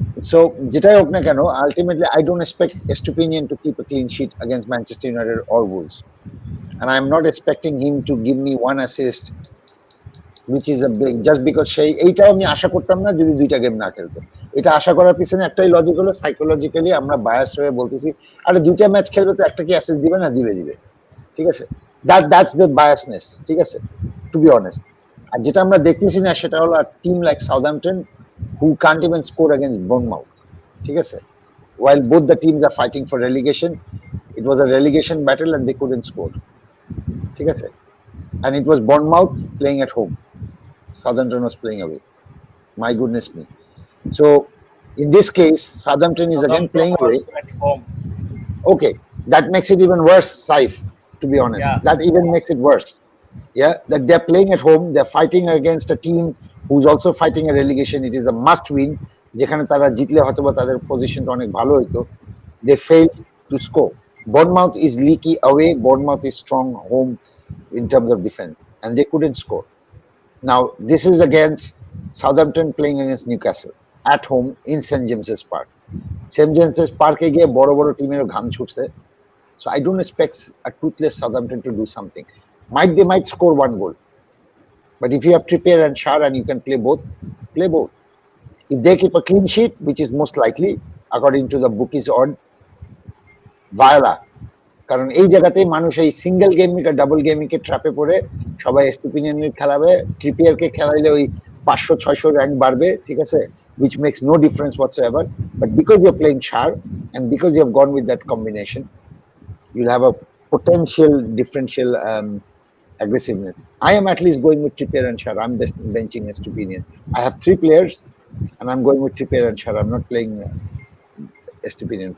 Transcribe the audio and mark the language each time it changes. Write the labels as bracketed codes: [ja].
[en] So [bn] যেটাই হোক না কেন, [en] ultimately I don't expect Estupinian to keep a clean sheet against Manchester United or Wolves, and I'm not expecting him to give me one assist, which is a big, just because [bn] এইটাও আমি আশা করতাম না যদি দুইটা game না খেলতো। এটা আশা করার পিছনে একটাই লজিক হলো, সাইকোলজিক্যালি আমরা বায়াস হয়ে বলতেছি আরে দুইটা ম্যাচ খেলবে তো একটা কি অ্যাসিস্ট দিবে না, দিবে, ঠিক আছে? [en] that's the biasness, [bn] ঠিক আছে, [en] To be honest. [bn] আর যেটা আমরা দেখতেছি না সেটা হলো team like Southampton [en] who can't even score against Bournemouth, [bn] ঠিক আছে? [en] While both the teams are fighting for relegation, it was a relegation battle and they couldn't score, [bn] ঠিক আছে, [en] and it was Bournemouth playing at home, Southampton was playing away. My goodness me. So in this case, Southampton is again playing away. At home. Okay, that makes it even worse, Saif, to be honest. Yeah. That even makes it worse. Yeah, that they're playing at home, they're fighting against a team who's also fighting a relegation. It is a must win. [bn] যেখানে তারা জিতলে হয়তো বা তাদের পজিশনটা অনেক ভালো হতো. [en] They failed to score. Bournemouth is leaky away, Bournemouth is strong home in terms of defense, and they couldn't score. Now this is against Southampton playing against Newcastle at home in St James's Park. [bn] St James's Park এ গিয়ে বড় বড় টিমেরও ঘাম ছুটছে. [en] So I don't expect a toothless Southampton to do something. They might score one goal, but if you have Trippier and Schär and you can play both, play both. If they keep a clean sheet, which is most likely according to the bookies odd, Viola, [bn] কারণ এই জায়গাতেই মানুষ এই single gaming আর double gaming এর ট্র্যাপে পড়ে সবাই এস্তুপিনিয়ান খেলাবে, Trippier কে খেলাইলে ওই 500-600 rank বাড়বে, ঠিক আছে, [en] which makes no difference whatsoever. But because you're playing Schär and because you have gone with that combination, you'll have a potential differential aggressiveness. I am at least going with Trippier and Schär. I'm benching Estupinian. I have 3 players and I'm going with Trippier and Schär. I'm not playing Estupinian.